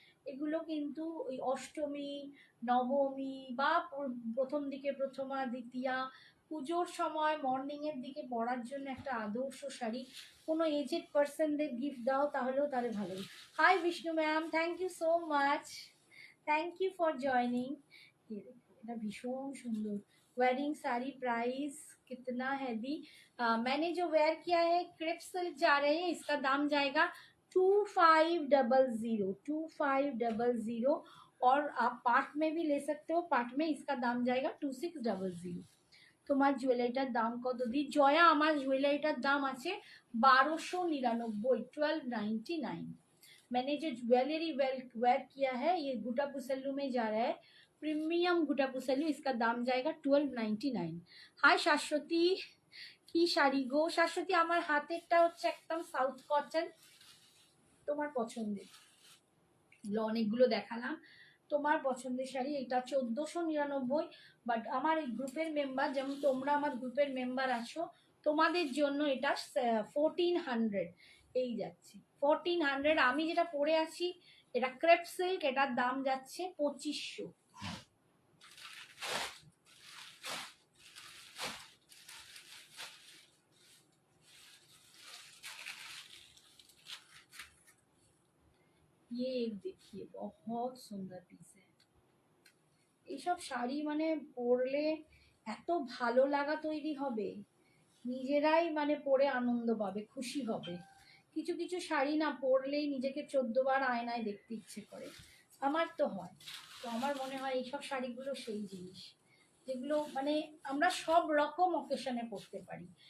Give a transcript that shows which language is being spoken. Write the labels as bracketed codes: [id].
[bn] এগুলো কিন্তু ওই অষ্টমী, নবমী বা প্রথম দিকে প্রথমা দ্বিতীয়া পুজোর সময় মর্নিংয়ের দিকে পরার জন্য একটা আদর্শ শাড়ি। কোনো এজেড পার্সনদের গিফট দাও তাহলেও তাহলে ভালো। High Vishnu ma'am, [en] Thank you so much, thank you for joining. [hi] ये देखो [bn] এটা ভীষণ সুন্দর। [hi] वेडिंग साड़ी प्राइस कितना है दी? मैंने जो वेयर किया है क्रेप सिल्क जा रहे हैं, इसका दाम जाएगा 2500, 2500। और आप पार्ट में भी ले सकते हो, पार्ट में इसका दाम जाएगा 2600। [bn] তোমার জুয়েলারিটার দাম কত দি? জয়া, আমার জুয়েলারিটার দাম আছে 1299, 1299। [hi] मैंने जो ज्वेलरी वेयर किया है ये गुटा पुसल्लू में जा रहा है, प्रीमियम गुटा पुसल्लू, इसका दाम जाएगा 1299। [bn] हाय शाश्वती, কি শাড়ি গো শাশ্বতী? আমার হাতেরটা হচ্ছে একদম সাউথ কটন, তোমার পছন্দের, অনেকগুলো দেখালাম, তোমার পছন্দের শাড়ি। এটা 1499, বাট আমার এই গ্রুপের মেম্বার, যেমন তোমরা আমার গ্রুপের মেম্বার আছো, তোমাদের জন্য এটা 1400 এই যাচ্ছে, 1400। আমি যেটা পরে আছি এটা ক্রেপ সিল্ক, এটার দাম যাচ্ছে 2500। [hi] ये एक देखिए बहुत सुंदर पीस है। [bn] এইসব শাড়ি মানে পরলে এত ভালো লাগা তৈরি হবে, নিজেরাই মানে পরে আনন্দ পাবে, খুশি হবে। কিছু কিছু শাড়ি না পরলেই নিজেকে 14 বার আয়নায় দেখতে ইচ্ছে করে, আমার তো হয়। তো আমার মনে হয় এইসব শাড়িগুলো সেই জিনিস যেগুলো মানে আমরা সব রকম অকেশনে পরতে পারি।